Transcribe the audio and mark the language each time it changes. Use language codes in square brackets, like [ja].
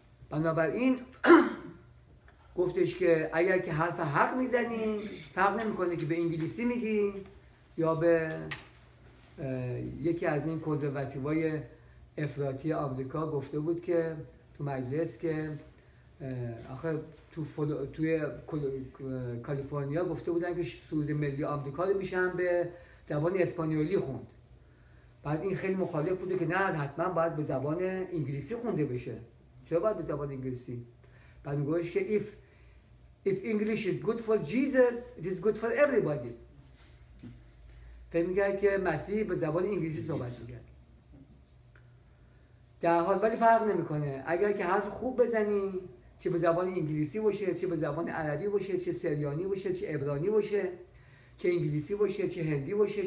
[fa] بنابراین گفتش که اگر که حرف حق میزنی فرق نمیکنه که به انگلیسی میگی یا به یکی از این کنزرواتیوهای افراطی آمریکا گفته بود که تو مجلس که آخه توی کالیفرنیا گفته بودن که سرود ملی آمریکا رو میشن به زبان اسپانیولی خوند. بعد این خیلی مخالف بوده که نه حتما باید به زبان انگلیسی خونده بشه. چرا باید به زبان انگلیسی؟ بعد میگوش که [en] if English is good for Jesus, it is good for everybody. [fa] فهم میگه که مسیح به زبان انگلیسی صحبت میگه. در حال ولی فرق نمیکنه، اگر که حرف خوب بزنی چه به زبان انگلیسی باشه، چه به زبان عربی باشه، چه سریانی باشه، چه عبرانی باشه، چه انگلیسی باشه، چه هندی باشه.